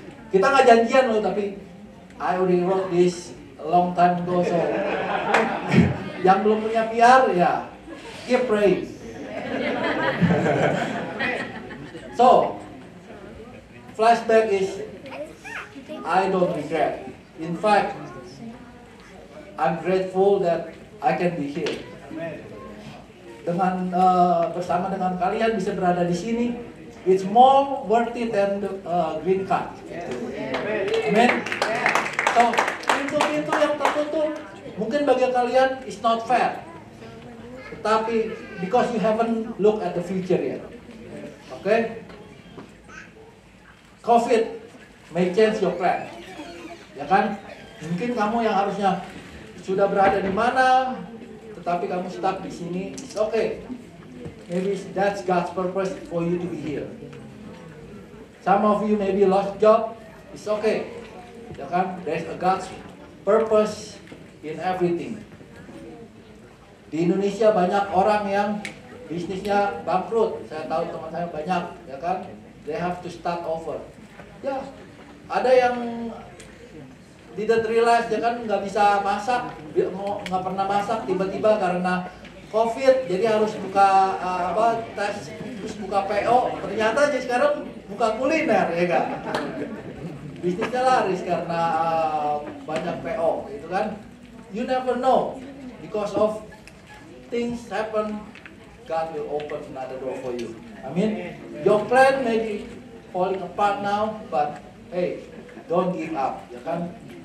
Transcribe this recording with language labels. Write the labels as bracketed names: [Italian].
[Indonesian] Kita nggak janjian loh, tapi [English] I already wrote this a long time ago, so [Indonesian] yang belum punya PR ya [English] keep praying. So flashback is I don't regret. In fact, I'm grateful that I can be here. [Indonesian] Dengan bersama dengan kalian bisa berada di sini, [English] It's more worth it than the green card. Amen. [Indonesian] So, pintu-pintu yang tertutup mungkin bagi kalian [English] is not fair. [Indonesian] Tetapi [English] because you haven't looked at the future yet. Okay? COVID may change your plan. [Indonesian] Ya kan? Mungkin kamu yang harusnya sudah berada di mana, tetapi kamu stuck di sini. [English] It's okay. Maybe that's God's purpose for you to be here. Some of you maybe lost job. It's okay. [Indonesian] Ya kan? [English] There's a God's purpose in everything. [Indonesian] Di Indonesia banyak orang yang bisnisnya bangkrut. Saya tahu teman saya banyak, ya kan? [English] They have to start over. [Indonesian] Ya, ada yang [English] didn't realize, [Indonesian] ya kan, nggak bisa masak, nggak pernah masak, tiba-tiba karena COVID, jadi harus buka tes, terus buka PO. Ternyata jadi sekarang buka kuliner, ya kan? Bisnisnya laris karena banyak PO, gitu kan? [English] You never know, because of things happen, God will open another door for you. Amin. Your plan may be falling apart now, but hey, don't give up, [Indonesian] ya kan?